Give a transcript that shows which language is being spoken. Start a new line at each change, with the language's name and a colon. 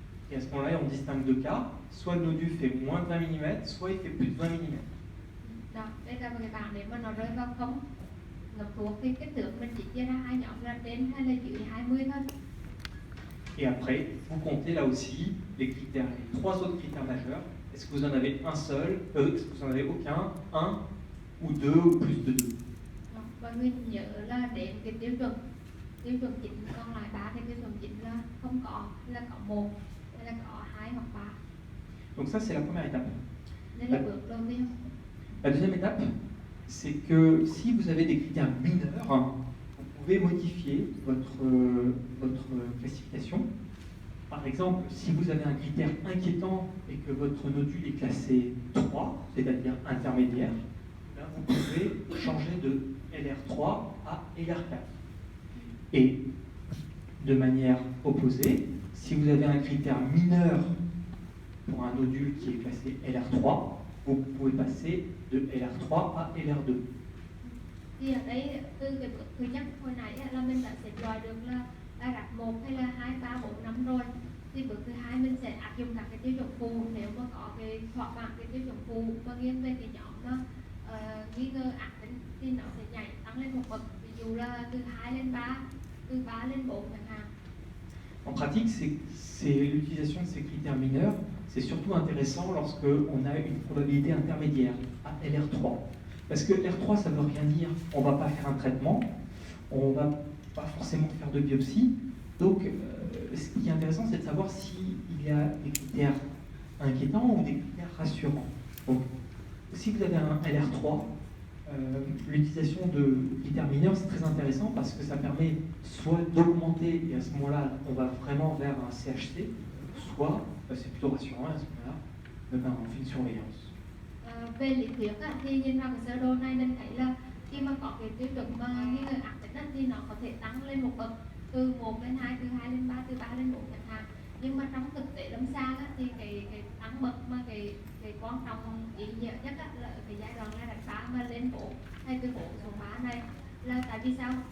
French: Et à ce moment-là, on distingue deux cas. Soit le nodule fait moins de 20 mm, soit il fait plus de 20 mm.
Vietnamese: Đó, đây là một cái bảng nếu mà nó rơi vào không ngập thuộc thì kích thước mình chỉ chia ra hai nhóm là trên hay là dưới 20 thôi.
French: Et après, vous comptez là aussi les critères, les trois autres critères majeurs. Est-ce que vous en avez un seul, est-ce que vous en avez aucun, un ou deux ou plus de deux.
Vietnamese: Và mình nhớ là đến cái tiêu chuẩn chính còn lại 3 cái tiêu chuẩn chính là không có, hay là có 1, hay là có 2 hoặc 3.
French: Donc ça, c'est la première étape.
Vietnamese: Đây là bước đầu tiên.
French: La deuxième étape, c'est que si vous avez des critères mineurs, vous pouvez modifier votre classification. Par exemple, si vous avez un critère inquiétant et que votre nodule est classé 3, c'est-à-dire intermédiaire, là, vous pouvez changer de LR3 à LR4. Et de manière opposée, si vous avez un critère mineur pour un nodule qui est classé LR3, vous pouvez passer de LR3 à LR2.
Vietnamese: Thì ở đây từ cái bước thứ nhất hồi nãy là mình đã xếp loại được là đặt 1 hay là 2, 3, 4, 5 rồi. Thì bước thứ hai mình sẽ áp dụng các cái tiêu chuẩn phụ, nếu mà có cái thỏa mãn cái tiêu chuẩn phụ và nghiêng về cái nhóm nó nghi ngờ ác tính thì nó sẽ nhảy tăng lên một bậc, ví dụ là từ 2 lên 3, từ 3 lên 4 chẳng hạn.
French: En pratique, l'utilisation de ces critères mineurs, c'est surtout intéressant lorsque on a une probabilité intermédiaire à LR3. Parce que LR3, ça ne veut rien dire. On ne va pas faire un traitement, on ne va pas forcément faire de biopsie. Donc, ce qui est intéressant, c'est de savoir s'il y a des critères inquiétants ou des critères rassurants. Donc, si vous avez un LR3, l'utilisation de critères mineurs, c'est très intéressant parce que ça permet soit d'augmenter, et à ce moment-là, on va vraiment vers un CHC, soit, c'est plutôt rassurant, à ce moment-là, on fait une surveillance.
Vietnamese: Về lý thuyết thì nhìn vào cái sơ đồ này mình thấy là khi mà có cái tiêu chuẩn mà nghi ngờ ác tính thì nó có thể tăng lên một bậc, từ 1 lên 2, từ 2 lên 3, từ 3 lên 4 chẳng hạn. Nhưng mà trong thực tế lâm sàng thì cái tăng bậc mà cái quan trọng ý nghĩa nhất là ở cái giai đoạn là đặt 3 mà lên 4, hay từ 4 xuống 3 này là tại vì sao?